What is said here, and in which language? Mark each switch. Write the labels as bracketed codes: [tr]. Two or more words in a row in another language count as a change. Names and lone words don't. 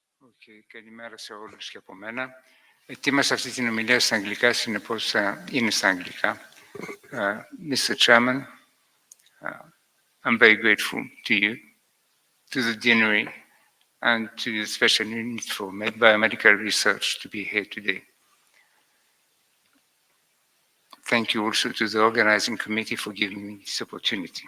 [el] Okay, καλημέρα σε όλους και από μένα. Ετοίμασα αυτή την ομιλία στα αγγλικά, συνεπώς είναι στα αγγλικά. [en] Mr. Chairman, I'm very grateful to you, to the Demiri, and to the Special Unit for Biomedical Research to be here today. Thank you also to the organizing committee for giving me this opportunity.